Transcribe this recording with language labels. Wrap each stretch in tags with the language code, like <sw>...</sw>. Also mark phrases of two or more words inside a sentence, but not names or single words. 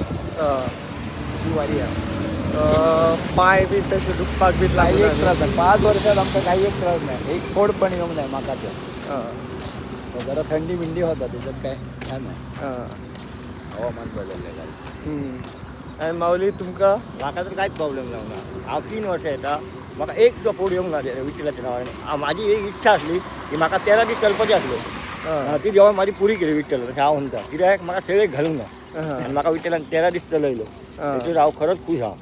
<mr>अशी वारी आहे.</mr> <kok>पाय बी तसे दुखपाक बी</kok> <mr>काही एक त्रास नाही. 5 वर्षात आमचा काही एक त्रास नाही. एक फोड पण येऊन नाही माका त्या. जरा थंडी बिंडी होता त्याच्यात काय छान आहे. हवामान बदललेलं</mr> <kok>आहे. माऊली तुमका? म्हाका तर कांयच प्रॉब्लेम जावना. हांव 3 वर्सां येता. म्हाका एक सुद्दां पोड येवंक ना विठ्ठलाच्या नांवान. म्हाजी एक इच्छा आसली की म्हाका 13 दीस चलपाचें आसलो. ती देवान म्हाजी पुरी केली विठ्ठल अशें हांव म्हणटा. कित्याक म्हाका सगळें घालूंक ना आनी म्हाका विठ्ठलान 13 दीस चलयलो. तेतूर हांव खरोच खूश आहा.</kok>